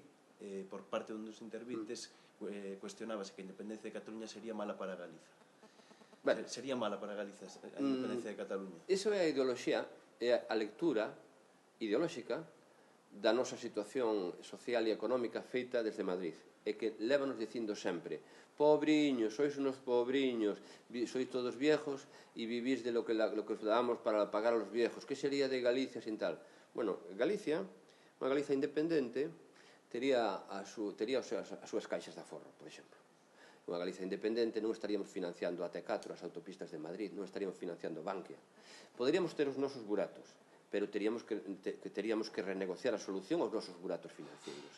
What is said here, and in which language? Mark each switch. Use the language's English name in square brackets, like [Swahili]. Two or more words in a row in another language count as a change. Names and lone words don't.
[Galician] Por parte dun dos intervintes, cuestionábase que a independencia de Cataluña sería mala para Galiza. Sería mala para Galiza a independencia de Cataluña. Iso é a ideoloxía, é a lectura ideolóxica da nosa situación social e económica feita desde Madrid, e que lévanos dicindo sempre: pobriños, [Spanish] sois unos pobriños, sois todos viejos e vivís de lo que os damos para pagar a los viejos. Que sería de Galicia sin tal? [Galician] Bueno, Galicia, unha Galiza independente, tería as súas caixas de aforro, por exemplo. Unha Galiza independente non estaríamos financiando a T4, as autopistas de Madrid, non estaríamos financiando Bankia. Poderíamos ter os nosos buratos, pero teríamos que renegociar a solución aos nosos buratos financeiros.